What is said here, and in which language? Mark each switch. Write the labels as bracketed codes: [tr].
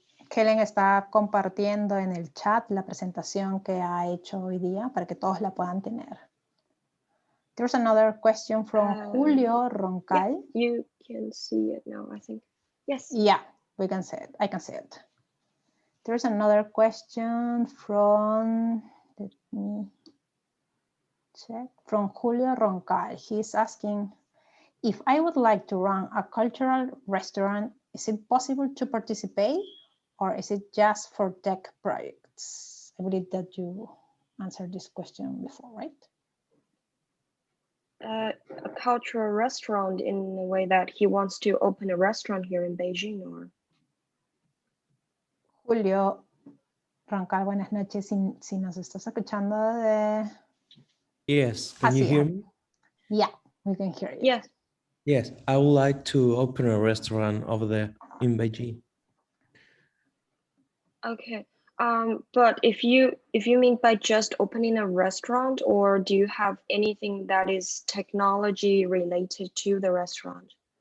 [es] Helen está compartiendo en el chat la presentación que ha hecho hoy día para que todos la puedan tener. [en] There's another question from Julio Roncal. Yeah, you can see it now, I think. Yes. Yeah, we can see it. I can see it. There's another question from, let me check, from Julio Roncal. He's asking, if I would like to run a cultural restaurant, is it possible to participate or is it just for tech projects? I believe that you answered this question before, right? A cultural restaurant in a way that he wants to open a restaurant here in Beijing, or? [es] Julio Roncal, buenas noches. Si nos estás escuchando de... [en] Yes, can you hear me? Yeah, we can hear you. Yes. Yes, I would like to open a restaurant over there in Beijing. Okay. But if you mean by just opening a restaurant, or do you have anything that is technology related to the restaurant?